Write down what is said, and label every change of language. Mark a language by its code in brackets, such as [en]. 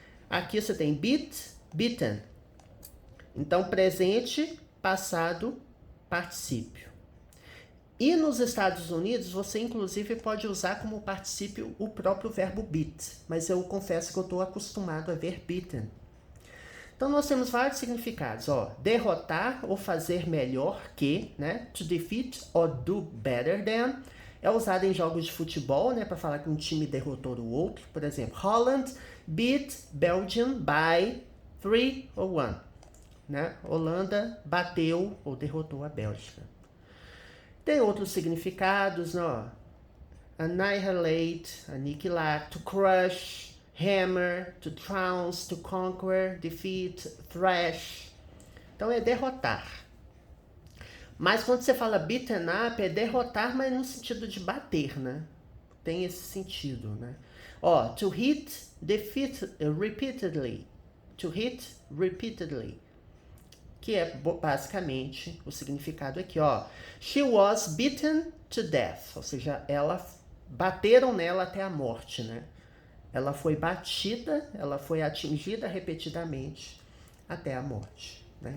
[pt] Aqui você tem beat, beaten. Então, presente, passado, particípio. E nos Estados Unidos, você inclusive pode usar como particípio o próprio verbo beat, mas eu confesso que eu estou acostumado a ver beaten. Então, nós temos vários significados, ó. Derrotar ou fazer melhor que, né? [en] To defeat or do better than. [pt] É usado em jogos de futebol, né? Para falar que um time derrotou o outro. Por exemplo, [en] Holland beat Belgium by 3 or 1. Né? [pt] Holanda bateu ou derrotou a Bélgica. Tem outros significados, ó. [en] Annihilate, aniquilar, to crush, hammer, to trounce, to conquer, defeat, thrash. [pt] Então é derrotar. Mas quando você fala beaten up, é derrotar, mas no sentido de bater, né? Tem esse sentido, né? [en] Ó, to hit, defeat repeatedly. To hit repeatedly. [pt] Que é basicamente o significado aqui, ó. [en] She was beaten to death. [pt] Ou seja, bateram nela até a morte, né? Ela foi batida, ela foi atingida repetidamente até a morte, né?